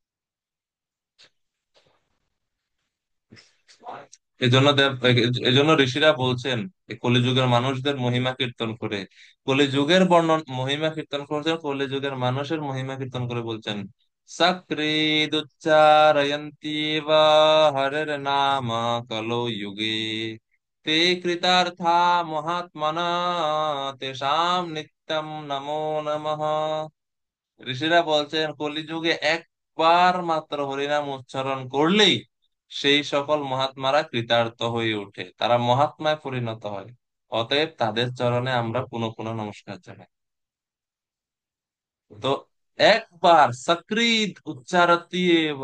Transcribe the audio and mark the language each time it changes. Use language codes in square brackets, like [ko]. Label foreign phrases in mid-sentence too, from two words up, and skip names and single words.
[bn] এজন্য এজন্য ঋষিরা বলছেন, এই কলিযুগের মানুষদের মহিমা কীর্তন করে, কলিযুগের মহিমা কীর্তন করছেন, কলিযুগের মানুষের মহিমা কীর্তন করে বলছেন, [sa] সক্রিদুচ্চারয়ন্তি বা হরের নাম কলো যুগে তে কৃতার্থা মহাত্মনা তেষাম নিত্যম নমো নমঃ। [bn] ঋষিরা বলছেন, কলিযুগে একবার মাত্র হরিনাম উচ্চারণ করলেই সেই সকল মহাত্মারা কৃতার্থ হয়ে ওঠে, তারা মহাত্মায় পরিণত হয়। অতএব তাদের চরণে আমরা পুনঃ পুনঃ নমস্কার জানাই। তো একবার [sa] সক্রিয় উচ্চারতি এব।